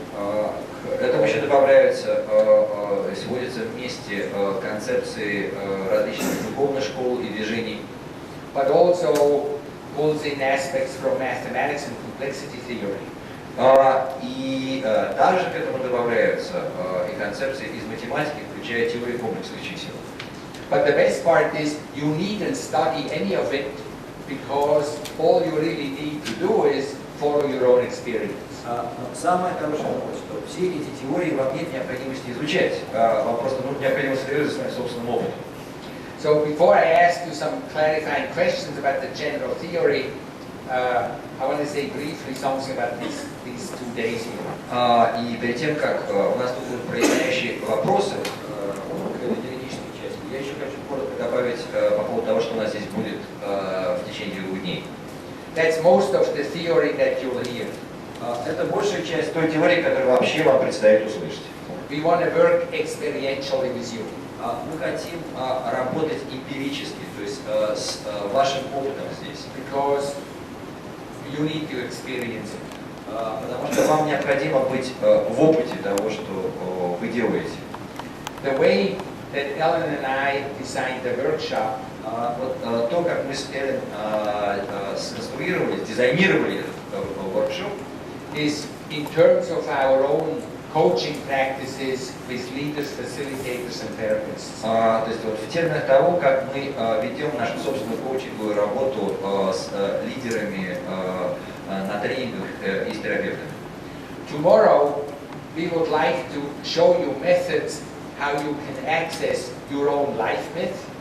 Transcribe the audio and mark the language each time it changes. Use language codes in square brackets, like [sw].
[ru] К этому еще добавляются, сводятся вместе концепции различных духовных школ и движений. [en] But also pulls in aspects from mathematics and complexity theory. [ru] И также к этому добавляются и концепции из математики, включая теорию комплексных чисел. [en] But the best part is you needn't study any of it because all you really need to do is follow your own experience. [ru] Самое хорошее, что все эти теории вам нет необходимости изучать, вам просто необходимо следовать за своим собственным опытом. [en] So before I ask you some clarifying questions about the general theory, I want to say briefly something about these 2 days here. [ru] И перед тем, как у нас тут будут проясняющие вопросы к этой теоретической части, я еще хочу коротко добавить по поводу того, что у нас здесь будет в течение 2 дней. [en] That's most of the theory that you'll hear. [ru] Это большая часть той теории, которую вообще вам предстоит услышать. [en] We want to work experientially with you. [ru] Мы хотим работать эмпирически, то есть с вашим опытом здесь. [en] Because you need to experience it. [ru] Потому что вам необходимо быть в опыте того, что вы делаете. [en] The way that Ellen and I designed the workshop, [ru] вот то, как мы с Эллен сконструировали, дизайнировали этот воркшоп, [en] is in terms of our own coaching practices with leaders, facilitators and therapists. [ru] То есть вот в терминах того, как мы ведем нашу собственную коучинговую работу с лидерами на тренингах и с терапевтами. [en] Tomorrow we would like to show you methods how you can access your own life myth.